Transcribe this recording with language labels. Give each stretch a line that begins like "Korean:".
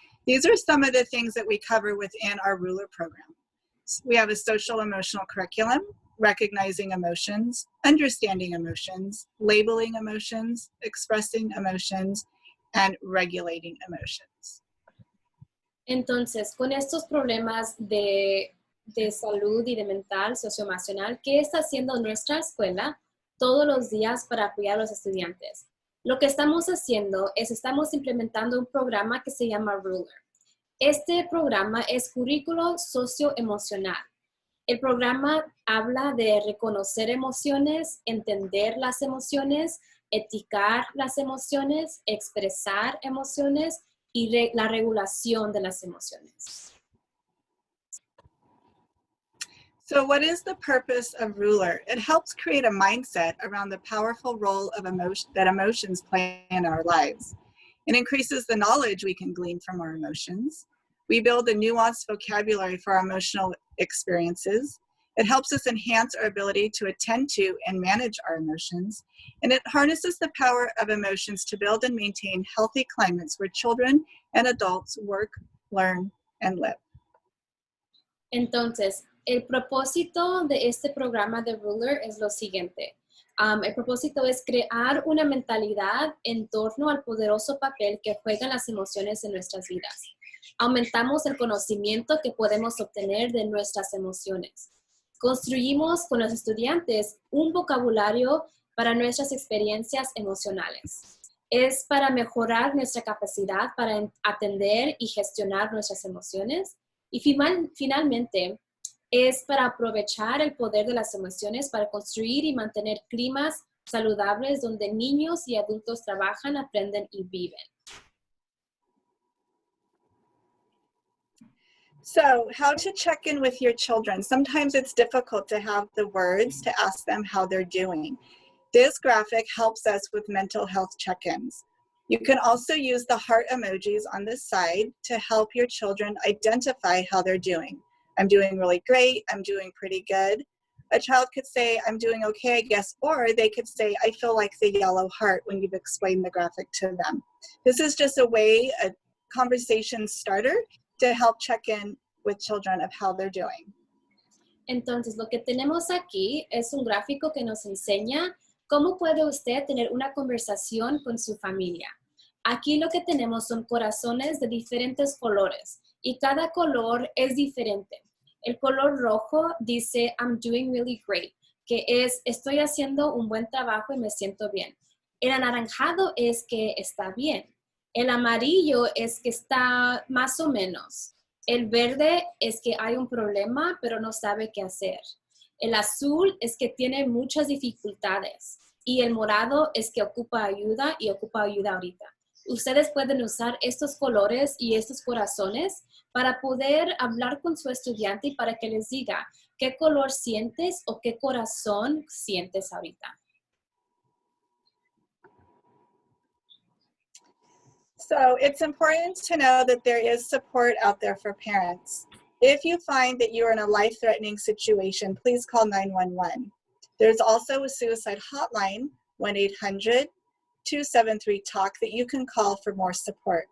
English: These are some of the things that we cover within our Ruler program. We have a social emotional curriculum, recognizing emotions, understanding emotions, labeling emotions, expressing emotions, and regulating emotions.
Spanish: Entonces, con estos problemas de salud y de mental, socioemocional, ¿qué está haciendo nuestra escuela todos los días para apoyar a los estudiantes. Lo que estamos haciendo es estamos implementando un programa que se llama Ruler. Este programa es currículo socioemocional. El programa habla de reconocer emociones, entender las emociones, etiquetar las emociones, expresar emociones y la regulación de las emociones.
English: So what is the purpose of Ruler? It helps create a mindset around the powerful role of emotions play in our lives. It increases the knowledge we can glean from our emotions. We build a nuanced vocabulary for our emotional experiences. It helps us enhance our ability to attend to and manage our emotions. And it harnesses the power of emotions to build and maintain healthy climates where children and adults work, learn, and live.
Spanish: Entonces, el propósito de este programa de Ruler es lo siguiente. El propósito es crear una mentalidad en torno al poderoso papel que juegan las emociones en nuestras vidas. Aumentamos el conocimiento que podemos obtener de nuestras emociones. Construimos con los estudiantes un vocabulario para nuestras experiencias emocionales. Es para mejorar nuestra capacidad para atender y gestionar nuestras emociones. Y finalmente, es para aprovechar el poder de las emociones para construir y mantener climas saludables donde niños y adultos trabajan, aprenden y viven.
English: So, how to check in with your children. Sometimes it's difficult to have the words to ask them how they're doing. This graphic helps us with mental health check-ins. You can also use the heart emojis on this side to help your children identify how they're doing. I'm doing really great, I'm doing pretty good. A child could say, I'm doing okay, I guess, or they could say, I feel like the yellow heart when you've explained the graphic to them. This is just a conversation starter to help check in with children of how they're doing.
Spanish: Entonces, lo que tenemos aquí es un gráfico que nos enseña cómo puede usted tener una conversación con su familia. Aquí lo que tenemos son corazones de diferentes colores y cada color es diferente. El color rojo dice,
English: I'm doing really great,
Spanish: que es, estoy haciendo un buen trabajo y me siento bien. El anaranjado es que está bien. El amarillo es que está más o menos. El verde es que hay un problema, pero no sabe qué hacer. El azul es que tiene muchas dificultades. Y el morado es que ocupa ayuda y ocupa ayuda ahorita. Ustedes pueden usar estos colores y estos corazones para poder hablar con su estudiante y para que les diga qué color sientes o qué corazón sientes ahorita.
English: So it's important to know that there is support out there for parents. If you find that you're in a life-threatening situation, please call 911. There's also a suicide hotline, 1-800-273-TALK, that you can call for more support.